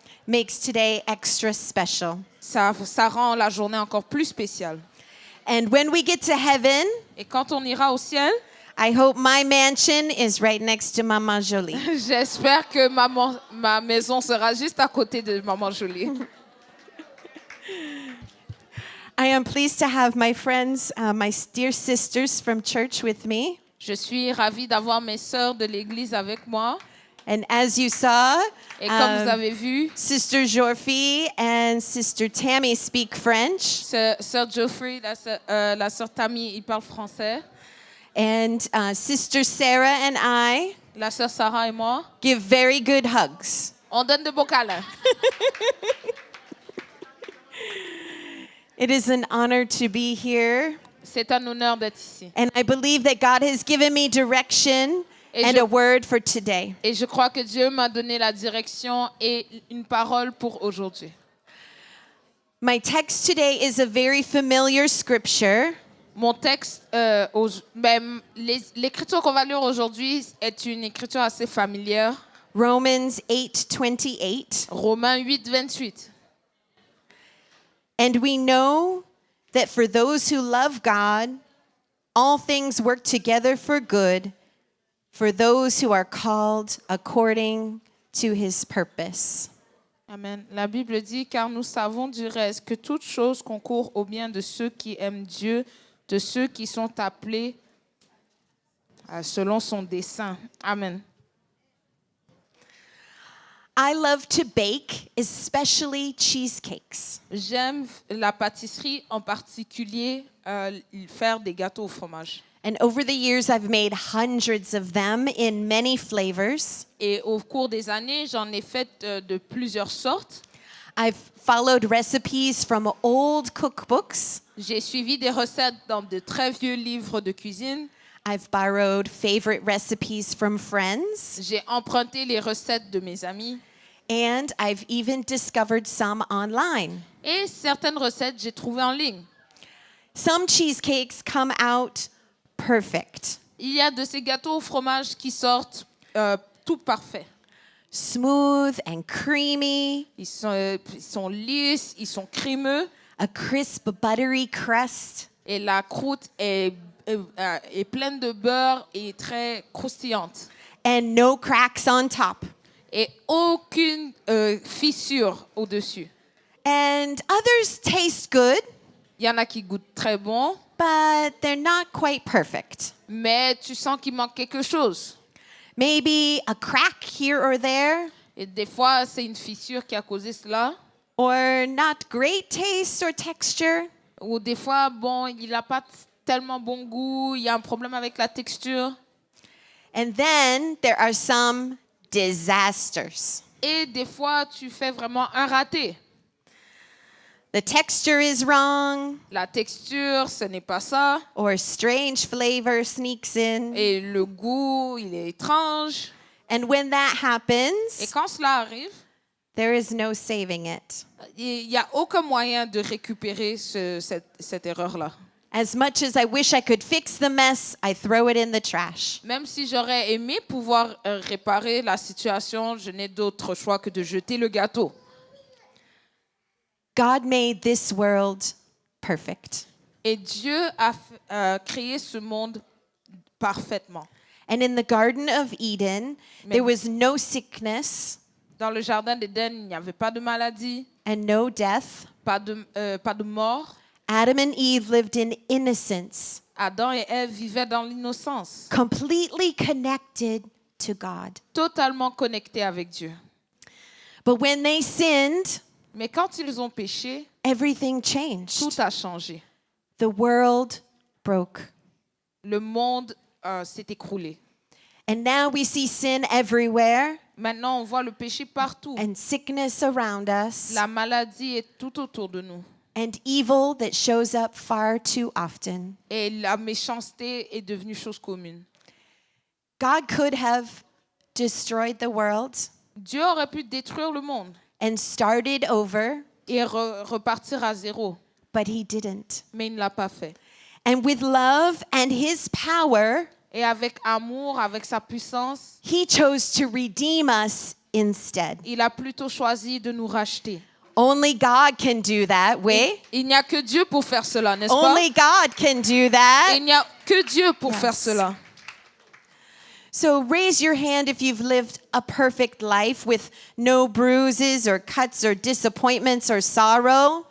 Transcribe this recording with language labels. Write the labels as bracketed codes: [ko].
[en] makes today extra special. [fr] Ça rend la journée encore plus spéciale. [en] And when we get to heaven, [fr] Et quand on ira au ciel, [en] I hope my mansion is right next to Mama Jolie. [fr] j'espère que ma maison sera juste à côté de Maman Jolie. [en] I am pleased to have my friends, my dear sisters from church with me. [fr] Je suis ravie d'avoir mes sœurs de l'église avec moi. [en] And as you saw, [fr] Et comme vous avez vu, [en] Sister Jorfi and Sister Tammy speak French. [fr] Sœur Geoffrey, la sœur Tammy, il parle français. [en] And Sister Sarah and I [fr] La sœur Sarah et moi, [en] give very good hugs. [fr] on donne de beaux câlins. [en] It is an honor to be here. [fr] C'est un honneur d'être ici. [en] And I believe that God has given me direction [fr] Et [en] and [fr] je- [en] a word for today. [fr] Et je crois que Dieu m'a donné la direction et une parole pour aujourd'hui. [en] My text today is a very familiar scripture. [fr] Mon texte, l'écriture qu'on va lire aujourd'hui est une écriture assez familière. [en] Romans 8:28. [fr] Romains 8, 28. [en] And we know that for those who love God, all things work together for good, for those who are called according to his purpose. Amen. [fr] La Bible dit, car nous savons du reste que toute chose concourt au bien de ceux qui aiment Dieu, de ceux qui sont appelés selon son dessein. Amen. [en] I love to bake, especially cheesecakes. [fr] J'aime la pâtisserie, en particulier faire des gâteaux au fromage. [en] And over the years, I've made hundreds of them in many flavors. [fr] Et au cours des années, j'en ai fait de plusieurs sortes. [en] I've followed recipes from old cookbooks. [fr] J'ai suivi des recettes dans de très vieux livres de cuisine. [en] I've borrowed favorite recipes from friends. [fr] J'ai emprunté les recettes de mes amis. [en] And I've even discovered some online. [fr] Et certaines recettes, j'ai trouvées en ligne. [en] Some cheesecakes come out perfect. [fr] Il y a de ces gâteaux au fromage qui sortent tout parfaits. [en] Smooth and creamy, [fr] Ils sont lisses, ils sont crémeux [en] a crisp, buttery crust. [fr] et la croûte est pleine de beurre et très croustillante. [en] And no cracks on top. [fr] Et aucune fissure au-dessus. [en] And others taste good, [fr] Il y en a qui goûtent très bon, [en] but they're not quite perfect. [fr] mais tu sens qu'il manque quelque chose. [en] Maybe a crack here or there, [fr] Et des fois, c'est une fissure qui a causé cela. [en] or not great taste or texture. [fr] Ou des fois, bon, il n'a pas tellement bon goût, il y a un problème avec la texture. [en] And then there are some disasters. [fr] Et des fois, tu fais vraiment un raté. [en] The texture is wrong, [fr] La texture, ce n'est pas ça. [en] or strange flavor sneaks in. [fr] Et le goût, il est étrange. [en] And when that [fr] Et [en] happens, [fr] quand cela arrive, [en] there is no saving it. [fr] il n'y a aucun moyen de récupérer cette erreur-là. [en] As much as I wish I could fix the mess, I throw it in the trash. [fr] Même si j'aurais aimé pouvoir réparer la situation, je n'ai d'autre choix que de jeter le gâteau. [en] God made this world perfect. [fr] Et Dieu a créé ce monde parfaitement. [en] And in the Garden of Eden, there was no sickness [fr] Dans le jardin d'Éden, il n'y avait pas de maladie, [en] and no death. [fr] pas de mort. [en] Adam and Eve lived in innocence, [fr] Adam et Ève vivaient dans l'innocence, [en] completely connected to God. [fr] totalement connectés avec Dieu. [en] But when they sinned, [fr] Mais quand ils ont péché, [en] everything [fr] tout [en] changed. [fr] a changé. [en] The world broke. [fr] Le monde s'est écroulé. [en] And now we see sin everywhere [fr] Maintenant, on voit le péché partout. [en] and sickness around us [fr] La maladie est tout autour de nous. [en] and evil that shows up far too often. [fr] Et la méchanceté est devenue chose commune. [en] God could have destroyed the world [fr] Dieu aurait pu détruire le monde [en] and started over, [fr] et repartir à zéro, [en] but he didn't. [fr] mais il ne l'a pas fait. [en] And with love and his power, [fr] Et avec amour, avec sa puissance, [en] he chose to redeem us instead. [fr] il a plutôt choisi de nous racheter. [en] Only God can do that, [fr] oui? Il n'y a que Dieu pour faire cela, n'est-ce pas? [en] Only God can do that. [fr] Il n'y a que Dieu pour [en] Yes. [fr] faire cela. [en] So raise your hand if you've lived a perfect life with no bruises or cuts or disappointments or sorrow.